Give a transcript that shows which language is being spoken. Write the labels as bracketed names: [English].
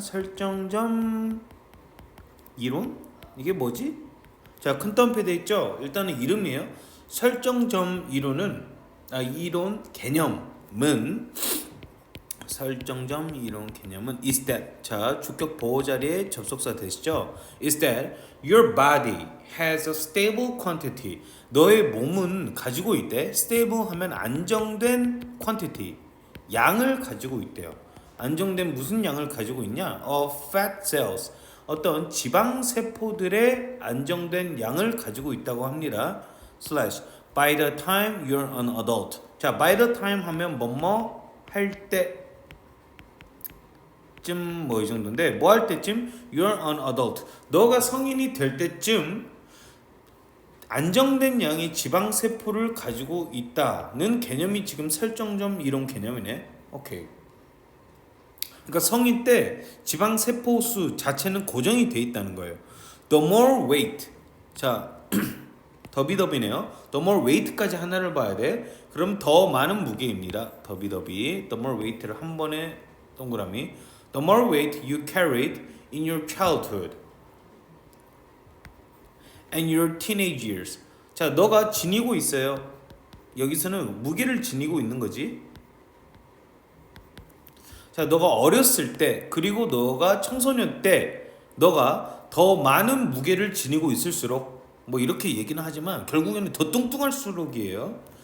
[Korean] 설정점 이론? 이게 뭐지? 자, 큰 덤프에 돼 있죠? 일단은 이름이에요. 설정점 이론 개념은 설정점 이론 개념은 is that, 자, 주격 보호 자리에 접속사 되시죠? [English] is that your body has a stable quantity. [Korean] 너의 몸은 가지고 있대. stable 하면 안정된 quantity, 양을 가지고 있대요. 안정된 무슨 양을 가지고 있냐? of fat cells, 어떤 지방 세포들의 안정된 양을 가지고 있다고 합니다. [English] slash by the time you're an adult. [Korean] 자, by the time 하면 뭐뭐 할 때 쯤 뭐 이 정도인데, 뭐 할 때쯤 [English] you're an adult, [Korean] 너가 성인이 될 때쯤 안정된 양의 지방 세포를 가지고 있다는 개념이 지금 설정점 이론 개념이네. 오케이. 그러니까 성인 때 지방 세포 수 자체는 고정이 돼 있다는 거예요. [English] The more weight. [Korean] 자, 더비더비네요. The more weight까지 하나를 봐야 돼. 그럼 더 많은 무게입니다. 더비더비. The more weight를 한 번에 동그라미. [English] The more weight you carried in your childhood and your teenage years. [Korean] 자, 너가 지니고 있어요. 여기서는 무게를 지니고 있는 거지. 자, 너가 어렸을 때, 그리고 너가 청소년 때, 너가 더 많은 무게를 지니고 있을수록, 뭐 이렇게 얘기는 하지만 결국에는 더 뚱뚱할수록이에요.